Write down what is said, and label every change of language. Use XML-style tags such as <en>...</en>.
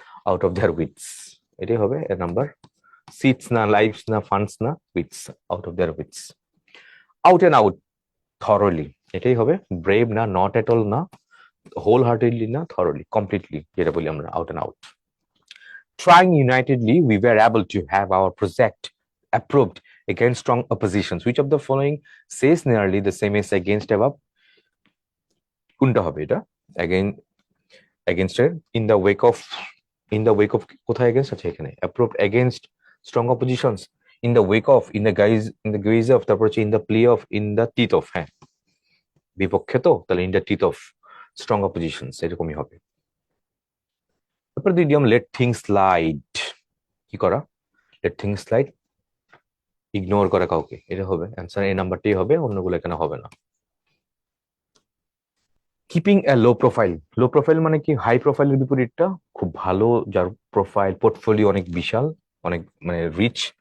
<bn>Out of their wits, এটাই হবে এর নাম্বার। সিটস না, লাইফস না, ফান্ডস না, wits, out of their wits. Out and out, thoroughly, এটাই হবে। ব্রেভ না, নট এট অল না, হোল হার্টেডলি না, থরলি, কমপ্লিটলি যেটা বলি আমরা, out and out.</bn> <en>Trying unitedly, we were able to have our project approved against strong oppositions. Which of the following says nearly the same as against above?</en> <bn>কোনটা হবে এটা?</bn> <en>Against এর in the wake of</en> <bn>কোথায় against আছে এখানে?</bn> <en>Approved against strong oppositions, in the wake of, in the guise of, তারপর হচ্ছে in the plea of, in the teeth of,</en> <bn>হ্যাঁ বিপক্ষে তো,</bn> <en>তাহলে in the teeth of strong oppositions এরকমই হবে। তারপর the idiom let things slide, কি করা?</en> <bn>let things slide, ইগনোর করা কাউকে, এটা হবে অ্যান্সার, এই নাম্বারটাই হবে, অন্যগুলো এখানে হবে না। কিপিং এ লো প্রোফাইল মানে কি? হাই প্রোফাইলের বিপরীতটা খুব ভালো, যার প্রোফাইল পোর্টফোলিও অনেক বিশাল, অনেক মানে রিচ।</bn>